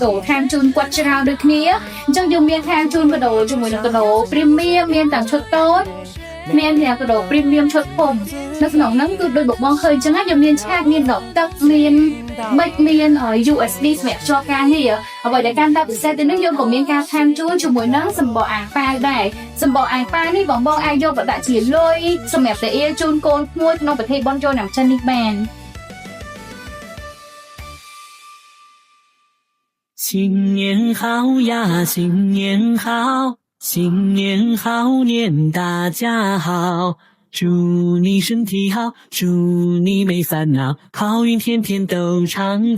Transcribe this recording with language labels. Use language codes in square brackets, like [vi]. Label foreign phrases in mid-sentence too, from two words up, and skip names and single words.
[km] ដោខាំជូនគាត់ច្រើនដូចគ្នាអញ្ចឹងយើងមានខាំជូនកដោជាមួយនឹងកដោព្រីមៀមមានទាំងឈុតតូចមានអ្នកកដោព្រីមៀមឈុតធំនៅក្នុងហ្នឹងគឺដូចបងឃើញចឹងណាយើងមានឆាកមានដបទឹកមានប៊ិចមាន USD សម្រាប់ជាប់ការងារអ្វីដែលកាន់តែពិសេសទៅនេះយើងក៏មានការថែមជូនជាមួយនឹងសម្បកអាំងប៉ាវដែរសម្បកអាំងប៉ាវនេះបងអាចយកទៅដាក់ជាលុយសម្រាប់តែអៀជូនកូនមួយក្នុងពិធីបុណ្យចូលឆ្នាំចិននេះបាន [zh] 新年好呀，新年好，新年好，年大家好，祝你身体好，祝你没烦恼，好运天天都常在。